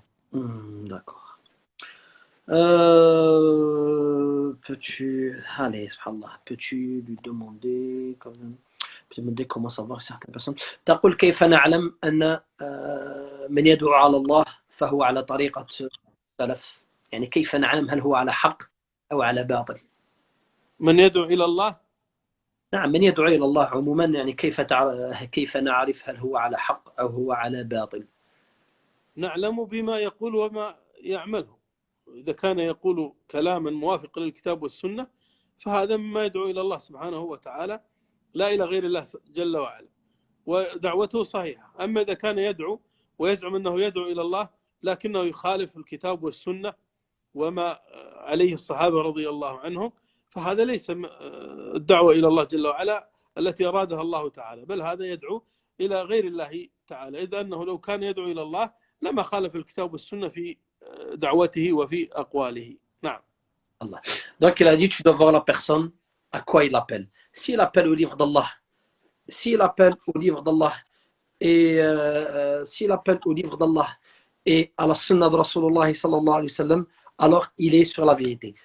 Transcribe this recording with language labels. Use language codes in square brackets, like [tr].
[fr] D'accord. Peux-tu, allez, subhanallah, peux-tu lui demander comment savoir certaines personnes. [ar] تقول كيف نعلم أن من يدعو على الله فهو على طريقة السلف، يعني كيف نعلم هل هو على حق أو على باطل؟ من يدعو إلى الله؟ نعم، من يدعو إلى الله عموما، يعني كيف نعرف هل هو على حق أو هو على باطل؟ نعلم بما يقول وما يعمله. إذا كان يقول كلاما موافق للكتاب والسنة فهذا مما يدعو إلى الله سبحانه وتعالى، لا إلى غير الله جل وعلا، ودعوته صحيحة. أما إذا كان يدعو ويزعم أنه يدعو إلى الله لكنه يخالف الكتاب والسنة وما عليه الصحابة رضي الله عنهم، فهذا ليس الدعوة إلى الله جل وعلا التي أرادها الله تعالى، بل هذا يدعو إلى غير الله تعالى، إذ أنه لو كان يدعو إلى الله لما خالف الكتاب والسنة في دعوته وفي أقواله. نعم. Allah. [fr] Donc il a dit tu dois voir la personne à quoi il appelle. S'il appelle au livre d'Allah, s'il appelle au livre d'Allah et s'il appelle au livre d'Allah et à la sunna de Rasulullah sallallahu alayhi wa sallam, alors il est sur la vérité.